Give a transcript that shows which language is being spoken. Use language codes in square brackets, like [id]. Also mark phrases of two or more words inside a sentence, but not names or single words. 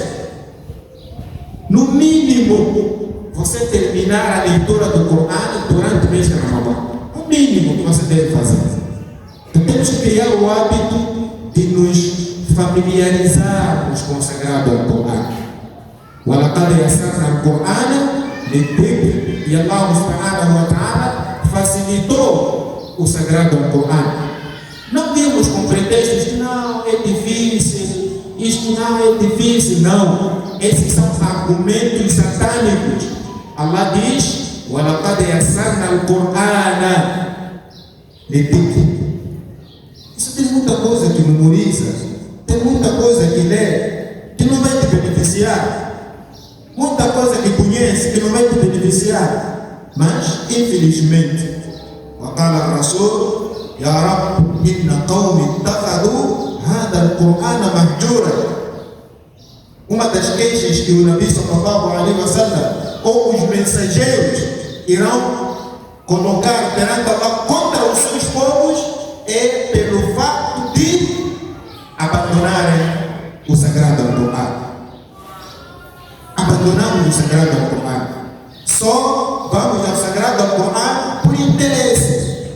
[pt] No mínimo, você terminar a leitura do Coran durante o mês de Ramadã. O mínimo que você deve fazer. Então, temos que criar o hábito de nos familiarizarmos com o Sagrado Alcorão. [ar] وَلَقَدْ يَسَّرْنَا الْقُرْآنَ لِلذِّكْرِ. [pt] E [ar] الله سبحانه وتعالى [pt] facilitou o Sagrado Alcorão. Não vimos com pretextos que não, é difícil, isto não é difícil, não. Esses são argumentos satânicos. Allah diz: [ar] وَلَقَدْ يَسَّرْنَا الْقُرْآنَ لِلذِّكْرِ. [pt] Isso tem muita coisa que memoriza, tem muita coisa que lê, que não vai te beneficiar. Muita coisa que conhece, que não vai te beneficiar. Mas, infelizmente, [ar] وقال الرسول يا رب إن قوم اتخذوا هذا القرآن مهجورا. [pt] Uma das queixas que o [ar] نبي صلى الله عليه وسلم [pt] ou os mensageiros irão colocar perante Allah contra os seus povos é pelo fato de abandonarem o Sagrado Alcorão. Abandonamos o Sagrado Alcorão. Só vamos ao Sagrado Alcorão por interesse.